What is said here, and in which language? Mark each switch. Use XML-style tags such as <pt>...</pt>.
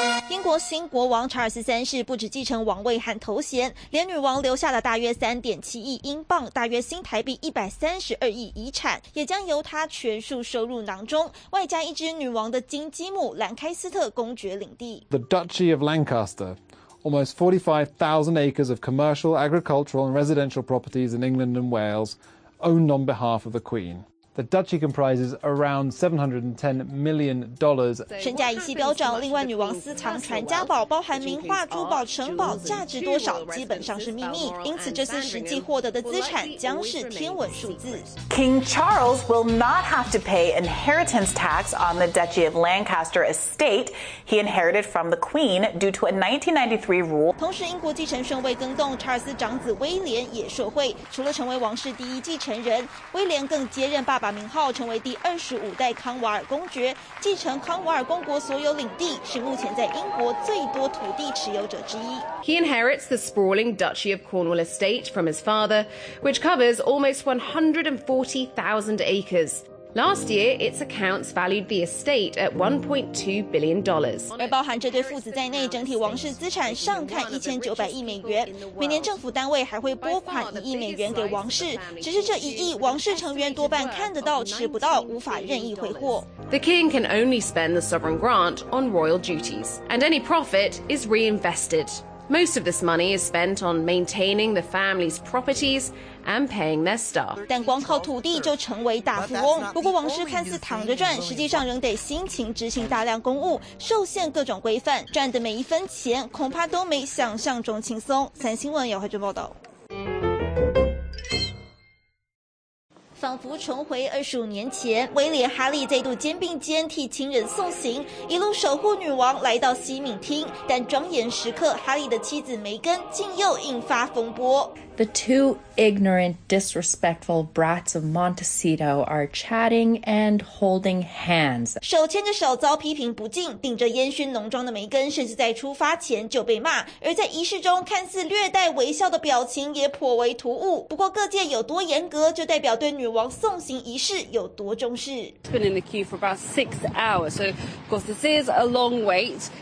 <zh>英国新国王查尔斯三世不止继承王位和头衔，连女王留下了大约3.7亿英镑，大约新台币132亿遗产，也将由他全数收入囊中，外加一支女王的金鸡母兰开斯特公爵领地。</zh> <en>The Duchy of Lancaster, almost 45,000 acres of commercial, agricultural and residential properties in England and Wales owned on behalf of the Queen. The duchy comprises around $710 million.</en> <zh>身价一系飙涨，另外女王私藏传家宝，包含名画、珠宝、城堡，价值多少基本上是秘密。因此，这次实际获得的资产将是天文数字。</zh> <en>King Charles will not have to pay inheritance tax on the Duchy of Lancaster estate he inherited from the Queen due to a 1993 rule.</en> <zh>同时，英国继承顺位更动，查尔斯长子威廉也受惠。除了成为王室第一继承人，威廉更接任爸爸名号，成为第25代康瓦尔公爵，继承康瓦尔公国所有领地，是目前在英国最多土地持有者之一。</zh> <en>He inherits the sprawling Duchy of Cornwall estate from his father, which covers almost 140,000 acres. Last year, its accounts valued the estate at $1.2 billion.</en> <zh>而包含这对父子在内，整体王室资产上看1900亿美元。每年政府单位还会拨款1亿美元给王室，只是这一亿，王室成员多半看得到、吃不到，无法任意挥霍。</zh> <en>The king can only spend the sovereign grant on royal duties, and any profit is reinvested. Most of this money is spent on maintaining the family's properties. And paying their staff.</en> <zh>但光靠土地就成为大富翁。不过王室看似躺着赚，实际上仍得辛勤执行大量公务，受限各种规范，赚的每一分钱恐怕都没想象中轻松。三新闻姚慧珍报道。仿佛重回25年前，威廉哈利再度肩并肩替亲人送行，一路守护女王来到西敏厅。但庄严时刻，哈利的妻子梅根竟又引发风波。</zh> <en>The two ignorant, disrespectful brats of Montecito are chatting and holding hands.</en> <zh>手牵着手遭批评不敬，顶着烟熏浓妆的梅根甚至在出发前就被骂。而在仪式中看似略带微笑的表情也颇为突兀。不过各界有多严格，就代表对女王送行仪式有多重视。</zh> <en>It's been in the queue for about 6 hours, so of course this is a long wait.</en>